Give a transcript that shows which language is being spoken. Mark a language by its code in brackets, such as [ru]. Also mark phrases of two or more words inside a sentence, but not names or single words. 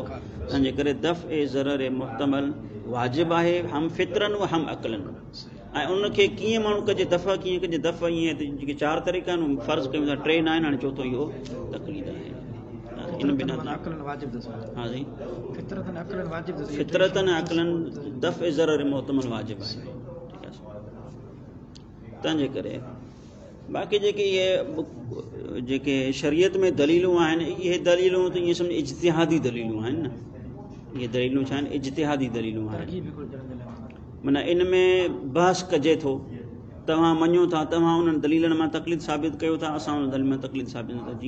[sd] तंहिंजे करे दफ़्ए ज़रर मुहतमल वाजिबु आहे, हम फितरन व हम अक़लन। ऐं उनखे कीअं माण्हू कजे, दफ़ा कीअं कजे? दफ़ा ईअं जेके चारि तरीक़ा आहिनि, फ़र्ज़ु कयूं था टे न आहिनि, हाणे चोथों इहो तक़लीद आहे। इन बिना हा जी फितरतन अक़लन दफ़्ए ज़रर मुहतमल वाजिबु आहे। ठीकु आहे, तंहिंजे करे बाक़ी जेके शरीयत में दलीलूं आहिनि, इहे दलीलूं त ईअं सम्झ इज्तिहादी दलीलूं आहिनि न। इहे दलीलूं छा आहिनि? इज्तिहादी दलीलूं आहिनि। माना इन में बहस कजे थो, तव्हां मञो था, तव्हां उन्हनि दलीलनि मां तक़लीद साबित कयो था, असां उन दलील मां तक़लीद साबित न था।